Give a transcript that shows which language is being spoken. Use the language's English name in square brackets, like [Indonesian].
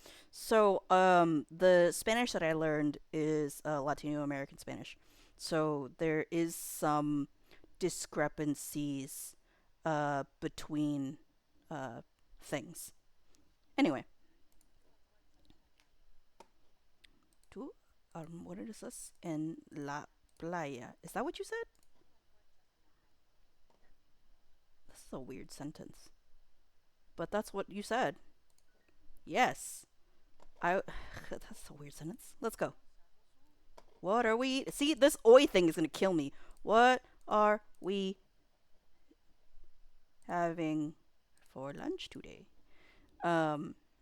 [English] So the Spanish that I learned is Latino American Spanish. So there is some discrepancies between uh, things. [Spanish] Anyway, tú almuerzas en la playa. [English] Is that what you said? This is a weird sentence. But that's what you said. Yes. I. That's a weird sentence. Let's go. What are we? See, this oi thing is gonna kill me. What are we having for lunch today? Um.